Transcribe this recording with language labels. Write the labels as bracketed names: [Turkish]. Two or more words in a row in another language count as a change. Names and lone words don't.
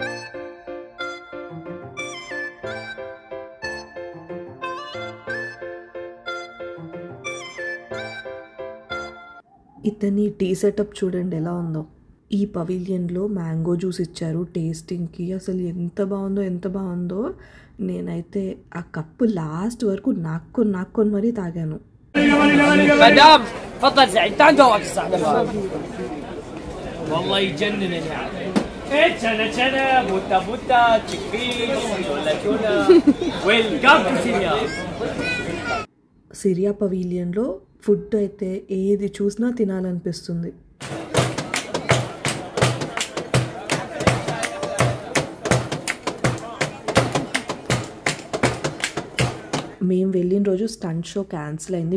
[Telugu] ఇతని [English] tea setup [Telugu] చూడండి ఎలా ఉందో. ఈ పవిలియన్లో [English] mango juice [Telugu] ఇచ్చారు టేస్టింగ్కి. అసలు ఎంత బాగుందో. నేనైతే ఆ కప్పు లాస్ట్ వరకు నాక్కొని మరీ తాగాను. [Arabic] مدام تفضل زعيم تعال ندور الساعة والله يجنن يعني ايه شنا بوتا تشيكبيز ولا تونه [English] welcome Syria. [Telugu] సిరియా పవిలియన్లో ఫుడ్ అయితే ఏది చూసినా తినాలనిపిస్తుంది. మేము వెళ్ళిన రోజు [English] stunt show cancel [Telugu] అయింది.